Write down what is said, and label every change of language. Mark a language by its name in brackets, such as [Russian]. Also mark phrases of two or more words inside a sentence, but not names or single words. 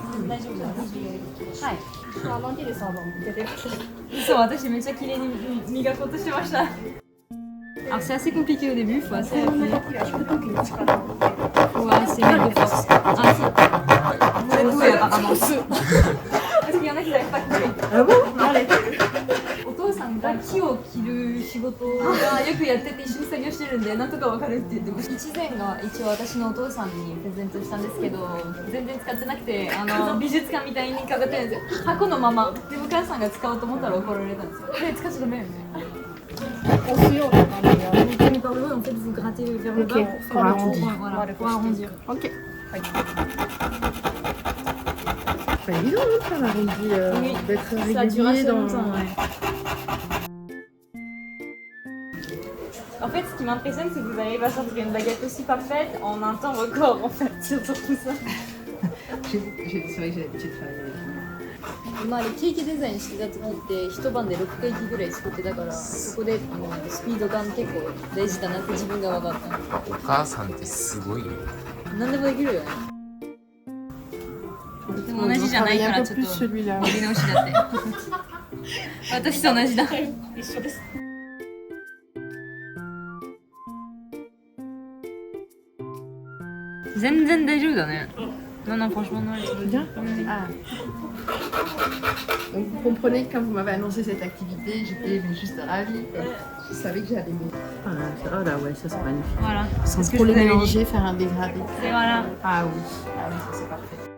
[French] Alors c'est assez compliqué au début, il faut assez appuyer. Faut assez mettre de force. Ah si. Vous êtes doué apparemment. Parce qu'il y en a qui n'arrivent pas à couper. Ah bon? [Japanese] お父さんが木を切る仕事がよくやってて一緒に作業してるんでなんとかわかるって言ってました。一膳が一応私のお父さんにプレゼントしたんですけど全然使ってなくて美術館みたいに飾ってるんですよ。箱のままでお母さんが使おうと思ったら怒られたんですよ。で使っちゃダメよね。押すような感じで本当に [French] par le haut en fait vous grattez vers le bas pour faire le tour, voilà, pour arrondir. Ok. Bah, dis donc, ça m'a rendu d'être Ça dure assez régulier dans... longtemps, ouais. En fait, ce qui m'impressionne, c'est que vous arrivez à sortir une baguette aussi parfaite en un temps record, en fait, sur tout ça. C'est vrai que j'ai l'habitude de travailler avec lui. [Japanese] まあ、ケーキデザインしてた時って一晩で6ケーキぐらい作ってたからそこでスピード感結構大事だなって自分が分かった。お母さんってすごいよ。何でもできるよね。でも同じじゃないからちょっとやり直しだって。私と同じだ。一緒です。全然大丈夫だね。 [French] Non, non, franchement, non. Bien. Ah. Donc vous comprenez que quand vous m'avez annoncé cette activité, j'étais juste ravie. Je savais que j'allais aimer. Oh là, ouais, ça c'est magnifique. Voilà. Sans trop les mélanger, faire un dégradé. Et voilà. Ah oui, ça c'est parfait.